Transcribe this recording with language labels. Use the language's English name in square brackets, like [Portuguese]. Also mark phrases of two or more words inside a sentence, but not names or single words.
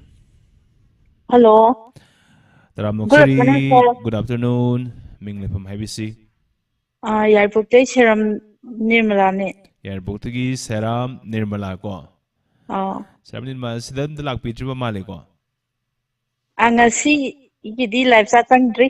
[English] Hello. [Manipuri] ꯇꯔꯥꯝꯅꯣꯛꯆꯔꯤ [English] Good afternoon, sir. Good afternoon [Manipuri] ꯃꯤꯡ ꯂꯩꯐꯝ ꯍꯥꯏꯕꯤꯁꯤ ꯌꯥꯏꯔꯤꯄꯣꯛꯇꯩ ꯁꯦꯔꯝ ꯅꯤꯔꯃꯂꯥꯅꯦ. ꯌꯥꯏꯔꯤꯄꯣꯛꯇꯒꯤ ꯁꯦꯔꯥꯝ ꯅꯤꯔꯃꯂꯥ ꯀꯣ ꯁꯦꯔꯥꯝ ꯅꯤꯔꯃꯂꯥ ꯁꯤꯗ ꯑꯝꯇ ꯂꯥꯛꯄꯤꯗ꯭ꯔꯤꯕ ꯃꯥꯜꯂꯦꯀꯣ ꯉꯁꯤꯒꯤꯗꯤ [English] live chat [Manipuri] ꯆꯪꯗ꯭ꯔꯤ.